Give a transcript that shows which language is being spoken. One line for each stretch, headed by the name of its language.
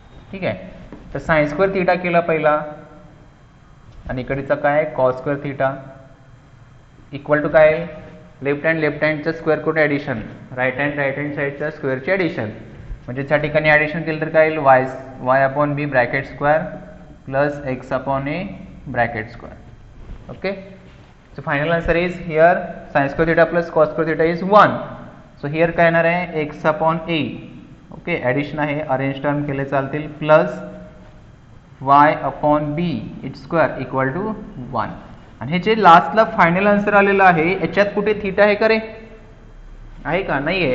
Marathi: ठीक आहे, तर साइन स्क्वेअर थीटा केला पहिला आणि इकडचा काय cos square theta equal to काय लेफ्ट हँडच्या स्क्वेअर करून ॲडिशन, राईट हँड साईडच्या स्क्वेअरची ॲडिशन, म्हणजे त्या ठिकाणी ॲडिशन केलं तर काय येईल Y upon B bracket square plus x upon A bracket square.
English: Okay, so final answer is here sine square theta plus cos square theta is 1.
Marathi: So here काय येणार आहे एक्स अपॉन ए. ओके, ॲडिशन आहे, arrange term केले चालतील, plus y upon B it's square equal to 1. आणि हे जे लास्टला फायनल आन्सर आलेलं आहे याच्यात कुठे थीटा आहे का रे? आहे का? नाही आहे.